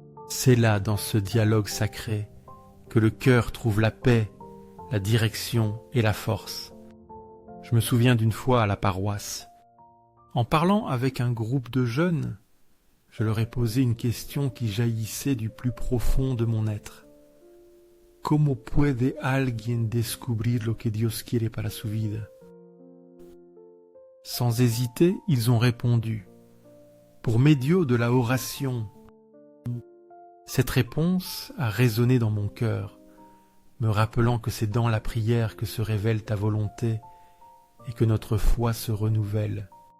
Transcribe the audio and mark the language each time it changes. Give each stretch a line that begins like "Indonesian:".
French: C'est là, dans ce dialogue sacré, que le cœur trouve la paix, la direction et la force. Je me souviens d'une fois à la paroisse. En parlant avec un groupe de jeunes, je leur ai posé une question qui jaillissait du plus profond de mon être.
Spanish: ¿Cómo puede alguien descubrir lo que Dios quiere para su vida?
French: Sans hésiter, ils ont répondu,
Spanish: pour medio de la oration.
French: Cette réponse a résonné dans mon cœur, me rappelant que c'est dans la prière que se révèle ta volonté et que notre foi se renouvelle.